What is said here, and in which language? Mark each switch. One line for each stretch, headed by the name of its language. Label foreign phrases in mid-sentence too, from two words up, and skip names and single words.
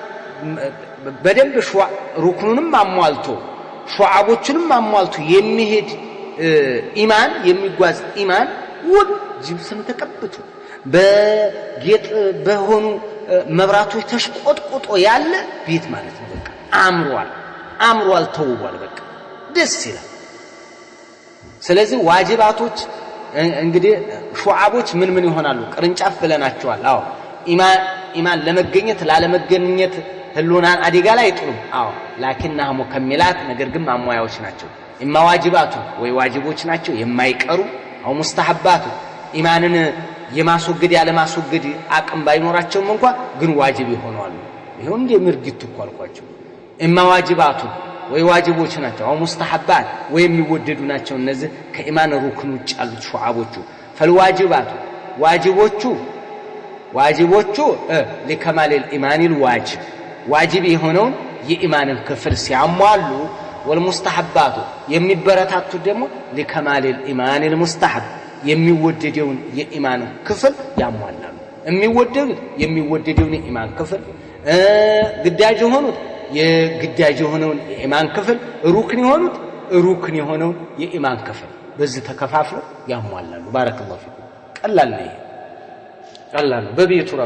Amharic: በደንብ ሩክኑንም አሟልቶ ሹዓቦቹንም አሟልቶ የሚሄድ ኢማን የሚጓዝ ኢማን ጅብስም ተቀብቶ በጌጥ በሆኑ መብራቶች ተሽቆጥቆጦ ያለ ቤት ማለት ነው በቃ አምሯል ተውቧል በቃ ደስ ይላል ስለዚህ ዋጅባቶች እንግዲህ ሹዓቦች ምን ይሆናሉ ቅርንጫፍ ብለናቸዋል አዎ ኢማን ለመገኘት ላለመገኘት ህሉናን አደጋ ላይ አይጥሉም አዎ
Arabic: لكنها مكملات
Amharic: ነገር ግን ማሟያዎች ናቸው ኢማ ዋጅባቱ ወይ ዋጅቦች ናቸው የማይቀሩ አው ሙስተሐባቱ ኢማንን የማስወገድ ያለ ማስወገድ አቅም ባይኖራቸውም እንኳን ግን ዋጅብ ይሆናሉ ይሁን እንደምርግቱ ቋልቋቸው ኢማ ዋጅባቱ ወይ ዋጅቦች ናቸው አው ሙስተሐባት ወይ የሚወደዱ ናቸው እነዚህ ከኢማን ሩክን ውጭ ያሉት ሹዓቦቹ ፈልዋጅባቱ ዋጅቦቹ ለከማል
Arabic: الإيمان الواجب
Amharic: ዋጅብ የሆነውን የኢማንን ክፍል ሲያሟሉ والمستحبات የሚበረታቱ ደግሞ ለከማል
Arabic: الإيمان المستحب
Amharic: የሚወደደውን የኢማን ክፍል ያሟላሉ የሚወደደውን የኢማን ክፍል ግዳጅ ሆኑት የግዳጅ የሆነውን የኢማን ክፍል ሩክን የሆነውን የኢማን ክፍል በዚህ ተከፋፍለው ያሟላሉ
Arabic: بارك الله فيكم
Amharic: ቀላል ነው ቀላል ነው በቤቱ